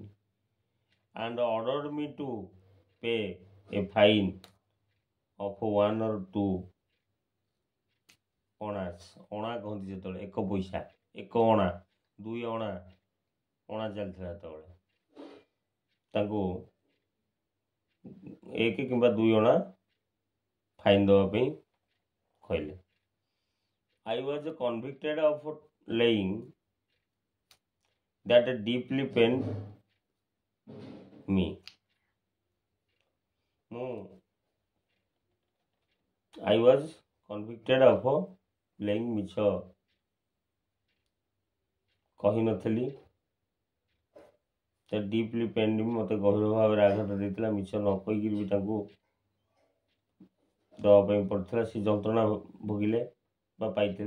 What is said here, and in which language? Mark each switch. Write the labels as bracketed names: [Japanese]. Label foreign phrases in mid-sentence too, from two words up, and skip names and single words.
[English] And ordered me to pay a fine of 1 or 2 annas, [Odia] ଅଣା କହନ୍ତି ଯେତେବେଳେ 1 ପଇସା, 1 ଅଣା, 2 ଅଣା, ଅଣା ଚାଲିଥିଲା ସେତେବେଳେ, ତାଙ୍କୁ 1 କିମ୍ବା 2 ଅଣା ଫାଇନ୍ ଦେବା ପାଇଁ କହିଲେ। [English] I was convicted of laying that deeply pained me. I was convicted of laying, [Odia] ମିଛ କହିନଥିଲି। ତ [English] deeply pained [Odia] ବି ମୋତେ ଗଭୀର ଭାବରେ ଆଘାତ ଦେଇଥିଲା, ମିଛ ନ କହିକିରି ବି ତାଙ୍କୁ ଦେବା ପାଇଁ ପଡ଼ିଥିଲା, ସେ ଯନ୍ତ୍ରଣା ଭୋଗିଲେ ବା ପାଇଥିଲେ।